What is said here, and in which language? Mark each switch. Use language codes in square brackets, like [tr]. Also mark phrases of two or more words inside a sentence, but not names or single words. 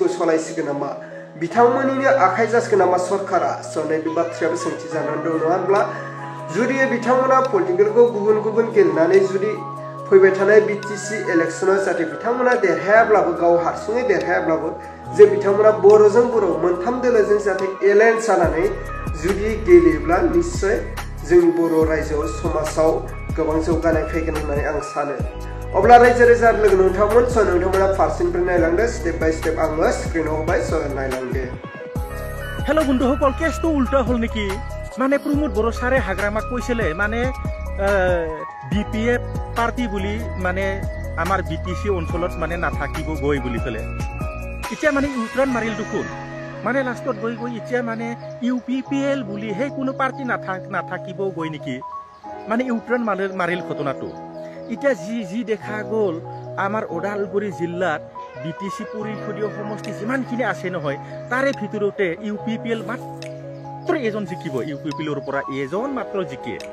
[brx] सलायसिगोन नामा बिथांमोननिनो आखाइ जासिगोन नामा सरकारा नैबे बाथ्रायाबो सोंथि जानानै दं नङा होनब्ला जुदि बिथांमोना पलिटिकेलखौ गुबुन गेलेनानै जुदि फैबाय थानाय बिटिसि इलेक्शनाव जाहाथे बिथांमोना देरहायाब्लाबो गाव हारसिङै देरहायाब्लाबो जे बिथांमोना बर'जों बर' मोनथाम दोलोजों जाहाथे एलायन्स जानानै जुदि गेलेयोब्ला निश्चय जोंनि बर' रायजोआव समाजाव गोबां जौगानाय फैगोन होननानै आं सानो। अब्ला रायजो राजा लोगो नोंथांमोना फारसेनिफ्राय नायलांदो [en] step by step [brx] आङो स्क्रिनाव होबाय नायलांदो। [as] हेलो बন্ধুসকল, কেছটো উল্টা হল নেকি? মানে প্রমোদ বড় সারে হাগ্রামাক কইছিলে মানে বিপিএফ পার্টি বুলি মানে আমার বিটিসি অঞ্চলত মানে নাথাকিব গৈ বুলি কলে এতিয়া মানে ইউটার্ন মারিল দেখুন মানে লাস্টত গৈ এতিয়া মানে ইউপিপিএল বুলি সেই কোনো পার্টি নাথাকিব গৈ নেকি মানে ইউটার্ন মারিল ঘটনাটো এতিয়া যি দেখা গ'ল আমাৰ ওদালগুৰি জিলাত বিটিসি পৰিষদীয় সমষ্টি যিমানখিনি আছে নহয় তাৰে ভিতৰতে ইউপিপিএল মাত্ৰ এজন জিকিব ইউপিপিএলৰ পৰা এজন মাত্ৰ জিকে